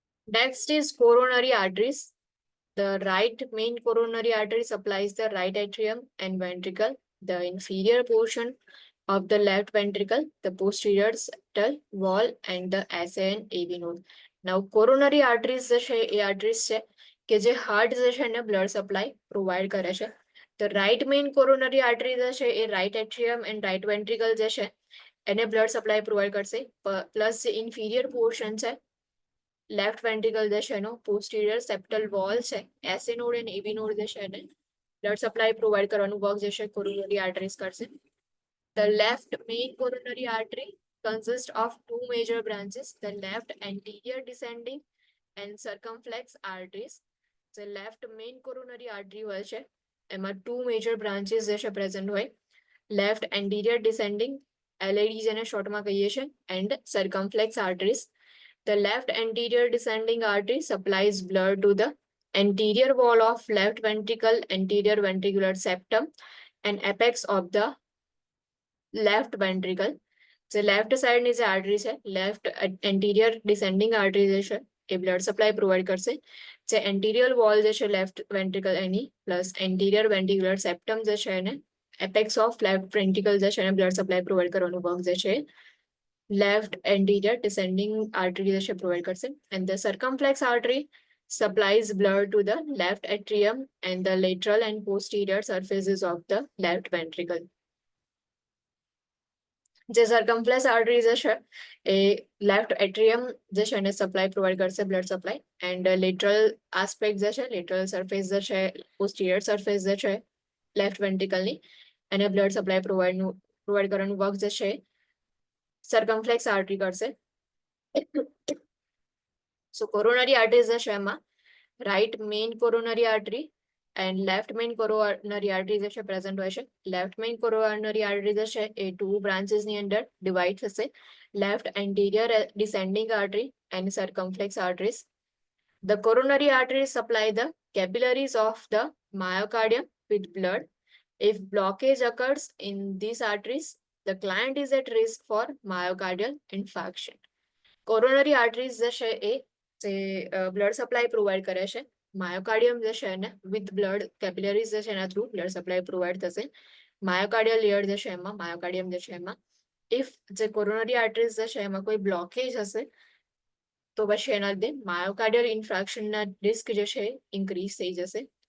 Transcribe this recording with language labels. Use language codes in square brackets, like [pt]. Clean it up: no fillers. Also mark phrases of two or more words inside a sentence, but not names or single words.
[en] Next is coronary arteries. The right main coronary artery supplies the right atrium and ventricle, the inferior portion of the left ventricle, the posterior septal wall, and the SA and AV node. Now, coronary arteries [gu] જે છે એ arteries છે કે જે હાર્ટ જે છે એને [en] blood supply provide [gu] કરે છે. [en] The right main coronary artery [gu] જે છે એ [en] right atrium and right ventricle [gu] જે છે એને [en] blood supply provide [gu] કરશે. પ્લસ જે [en] inferior portion [gu] છે [en] left ventricle [gu] જે છે એનો [en] posterior septal wall [gu] છે [en] SA node and AV node [gu] જે છે એને [en] blood supply provide [gu] કરવાનું વર્ક જે છે [en] coronary arteries [gu] કરશે. [en] The left main coronary artery consists of two major branches, the left anterior descending and circumflex arteries. The left main coronary artery [gu] હોય છે એમાં [en] two major branches [gu] જે છે present હોય. [en] Left anterior descending LAD [gu] જેને શોર્ટમાં કહીએ છીએ [en] and circumflex arteries. The left anterior descending artery supplies blood to the anterior wall of left ventricle, anterior ventricular septum, and apex of the left ventricle. [gu] જે લેફ્ટ સાઈડની જે આર્ટરી છે [en] left anterior descending artery [gu] જે છે એ [en] blood supply provide [gu] કરશે. જે [en] anterior wall [gu] જે છે [en] left ventricle [gu] એની [en] plus anterior ventricular septum [gu] જે છે એને [en] apex of left ventricle [gu] જે છે એને [en] blood supply provide [gu] કરવાનું વર્ક જે છે [en] left anterior descending artery [gu] જે છે પ્રોવાઈડ કરશે. [en] And the circumflex artery supplies blood to the left atrium and the lateral and posterior surfaces of the left ventricle. [gu] જે [en] circumflex artery [gu] જે છે એ [en] left atrium [gu] જે છે એને સપ્લાય પ્રોવાઈડ કરશે [en] blood supply and lateral aspect [gu] જે છે [en] lateral surface [gu] જે છે [en] posterior surface [gu] જે છે લેફ્ટ વેન્ટ્રિકલની એને [en] blood supply provide [gu] કરવાનું વર્ક જે છે [en] circumflex artery [gu] કરશે. [en] So coronary arteries [gu] જે છે એમાં [en] right main coronary artery and left main coronary artery [gu] જે છે present હોય છે. [en] Left main coronary artery [gu] જે છે એ [en] two branches [gu] ની અંદર [en] divide થશે. Left anterior descending artery and circumflex arteries. The coronary arteries supply the capillaries of the myocardium with blood. If blockage occurs in these arteries, the client is at risk for myocardial infarction. Coronary arteries [gu] જે છે એ જે [en] blood supply provide [gu] કરે છે માયોકાર્ડિયમ જે છે એને [en] with blood capillaries [gu] જે છે એના થ્રુ [en] blood supply provide [gu] થશે. [en] myocardial layer [gu] જે છે એમાં માયોકાર્ડિયમ જે છે એમાં ઇફ જે [en] coronary arteries [gu] જે છે એમાં કોઈ બ્લોકેજ હશે તો પછી એના લીધે માયોકાર્ડિયલ ઇન્ફ્રાક્શનના રિસ્ક જે છે ઇન્ક્રીઝ થઈ જશે.